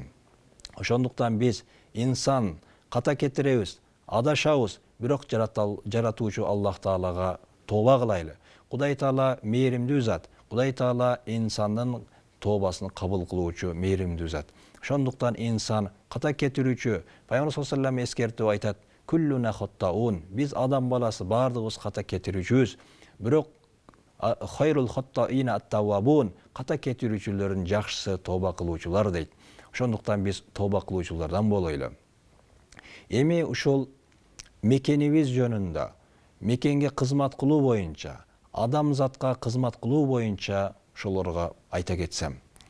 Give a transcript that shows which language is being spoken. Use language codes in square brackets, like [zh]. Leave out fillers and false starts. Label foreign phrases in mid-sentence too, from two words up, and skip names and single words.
[ky] Ошондуктан биз инсан ката кетиребиз, адашабыз, бирок жаратуучу Аллах Таалага тооба кылайлы. Кудай Таала мээримдүү зат. Кудай Таала инсандын тообасын кабыл кылуучу мээримдүү зат. Ошондуктан инсан ката кетирүүчү. Пайгамбар [ar] صلى الله عليه وسلم [ky] эскертип айтат: [ar] "كلنا خطاء." [ky] Биз адам баласы бардыгыбыз ката кетирүүчүбүз. Бирок [ar] خير الخطائين التوابون, [ky] ката кетирүүчүлөрдүн жакшысы тооба кылуучулар дейт. Ошондуктан биз тооба кылуучулардан болойлу. Эми ушул мекенибиз жөнүндө, мекенге кызмат кылуу боюнча, адамзатка кызмат кылуу боюнча ошолорго айта кетсем.